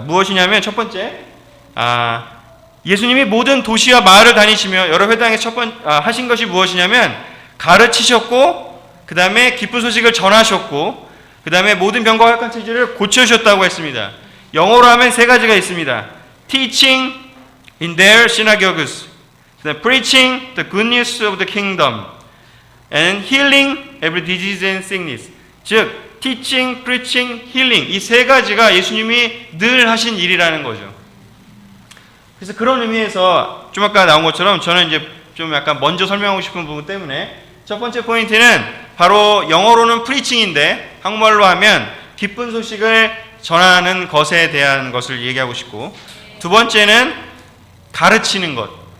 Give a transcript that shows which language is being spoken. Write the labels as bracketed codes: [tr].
[ko] 무엇이냐면 첫 번째 예수님이 모든 도시와 마을을 다니시며 여러 회당에서 하신 것이 무엇이냐면 가르치셨고 그 다음에 기쁜 소식을 전하셨고 그 다음에 모든 병과 허약한 체질을 고쳐주셨다고 했습니다. 영어로 하면 세 가지가 있습니다. [en] Teaching in their synagogues, preaching the good news of the kingdom, and healing every disease and sickness. [ko] 즉, teaching, preaching, healing 이 세 가지가 예수님이 늘 하신 일이라는 거죠. 그래서 그런 의미에서 좀 아까 나온 것처럼 저는 이제 좀 약간 먼저 설명하고 싶은 부분 때문에 첫 번째 포인트는 바로 영어로는 preaching인데 한국말로 하면 기쁜 소식을 전하는 것에 대한 것을 얘기하고 싶고 두 번째는 가르치는 것.